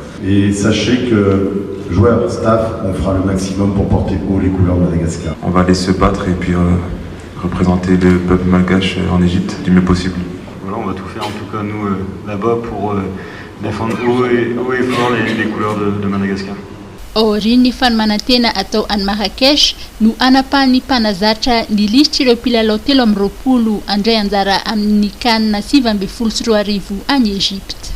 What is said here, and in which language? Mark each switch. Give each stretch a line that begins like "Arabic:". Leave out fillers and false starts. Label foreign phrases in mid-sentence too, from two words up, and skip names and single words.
French: Et sachez que joueurs, staff, on fera le maximum pour porter haut les couleurs de Madagascar. On va aller se battre et puis représenter le peuple malgache en Égypte du mieux possible. Voilà, on va tout faire en tout cas nous là-bas pour défendre haut et fort les couleurs de Madagascar.
Malagasy: Aorian'ny fanomanantena atao any Marrakech no anapahan'ny mpanazatra ny lisitra ireo mpilalao 320 andray anjara amin'ny kanina 7 any Égypte.